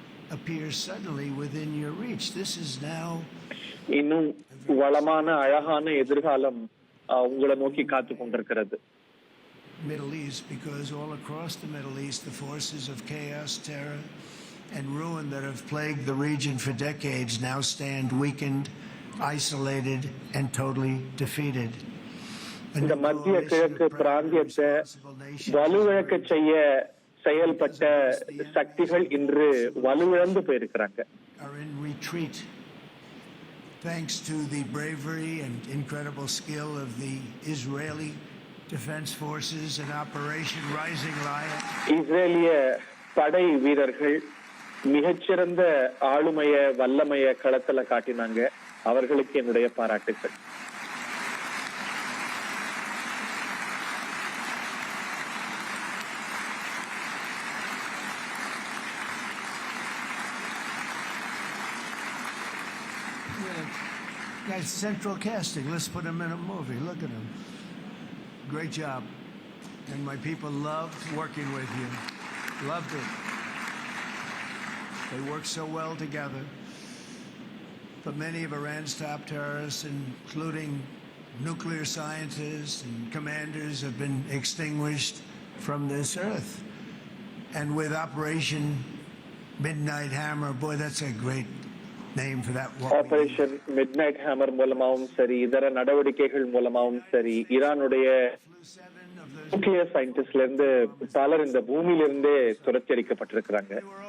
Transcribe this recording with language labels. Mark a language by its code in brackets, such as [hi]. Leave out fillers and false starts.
[en] appear suddenly within your reach. This is now [ta] இன்னும் வளமான அழகான எதிர்காலம் உங்களை நோக்கி காத்து கொண்டிருக்கிறது. [en] Middle East, because all across the Middle East, the forces of chaos, terror, and ruin that have plagued the region for decades now stand weakened, isolated, and totally defeated. [ta] இந்த மத்திய கிழக்கு பிராந்தியத்தை வலுவிழக்க செய்ய செயல்பட்ட சக்திகள் இன்று வலுவிழந்து போயிருக்கிறாங்க. [en] Are in retreat. Thanks to the bravery and incredible skill of the Israeli Defense Forces and Operation Rising Lion. [ta] இஸ்ரேலிய படை வீரர்கள் மிகச்சிறந்த ஆளுமைய வல்லமைய களத்துல காட்டினாங்க. அவர்களுக்கு என்னுடைய பாராட்டுக்கள். [en] Guys, central casting. Let's put him in a movie. Look at him. Great job. And my people loved working with you. Loved it. They work so well together. But many of Iran's top terrorists, including nuclear scientists and commanders, have been extinguished from this earth. And with Operation Midnight Hammer, boy, that's a great name for that. [ta] Operation midnight hammer மூலமாவும் சரி, இதர நடவடிக்கைகள் மூலமாவும் சரி, ஈரானுடைய nuclear சயின்டிஸ்ட்ல இருந்து பலர் இந்த பூமியிலிருந்தே துரத்தியடிக்கப்பட்டிருக்கிறாங்க.